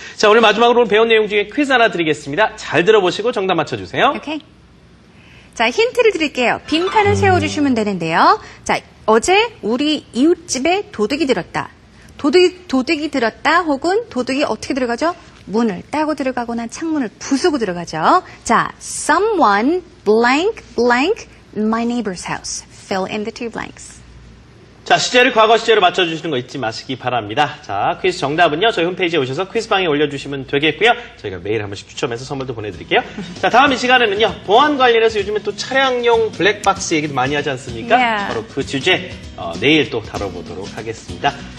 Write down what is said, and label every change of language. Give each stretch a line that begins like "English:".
Korean: 자, 오늘 마지막으로 배운 내용 중에 퀴즈 하나 드리겠습니다. 잘 들어보시고 정답 맞춰주세요. 오케이. 자, 힌트를 드릴게요. 빈칸을 세워주시면 되는데요. 자, 어제 우리 이웃집에 도둑이 들었다. 도둑이 들었다 혹은 도둑이 어떻게 들어가죠? 문을 따고 들어가거나 창문을 부수고 들어가죠.
English: 자, someone blank blank my neighbor's house. Fill in the two blanks.
Korean: 자, 시제를 과거 시제로 맞춰주시는 거 잊지 마시기 바랍니다. 자, 퀴즈 정답은요, 저희 홈페이지에 오셔서 퀴즈방에 올려주시면 되겠고요. 저희가 매일 한 번씩 추첨해서 선물도 보내드릴게요. 자, 다음 이 시간에는요, 보안 관련해서 요즘에 또 차량용 블랙박스 얘기도 많이 하지 않습니까?
English: Yeah.
Korean: 바로 그 주제, 내일 또 다뤄보도록 하겠습니다.